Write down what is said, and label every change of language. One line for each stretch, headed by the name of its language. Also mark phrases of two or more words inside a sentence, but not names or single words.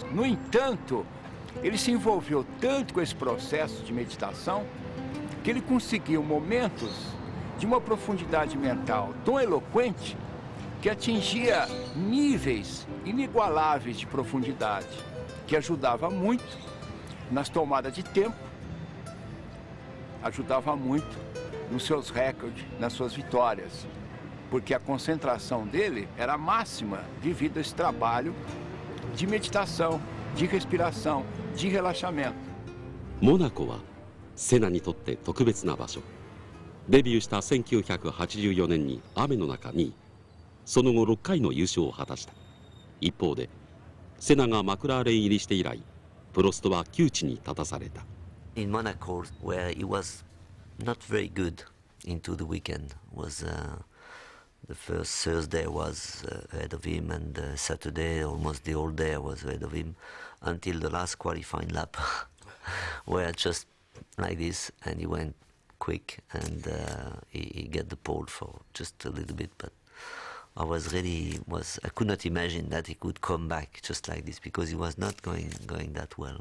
Portuguese: No entanto, ele se envolveu tanto com esse processo de meditação que ele conseguiu momentos de uma profundidade mental tão eloquente que atingia níveis inigualáveis de profundidade, que ajudava muito nas tomadas de tempo, ajudava muito nos seus recordes, nas suas vitórias, porque a concentração dele era máxima devido a esse trabalho de meditação, de respiração, de relaxamento.
Japanese: モナコはセナにとって特別な場所。デビューした1984年に雨の中2位、その後6回の優勝を果たした。一方でセナがマクラーレン入りして以来、プロストは窮地に立たされた。
English: In Monaco, where he was not very good into the weekend, was the first Thursday was ahead of him, and Saturday almost the whole day I was ahead of him until the last qualifying lap, where just like this, and he went quick, and he get the pole for just a little bit, but I could not imagine that he could come back just like this, because he was not going that well.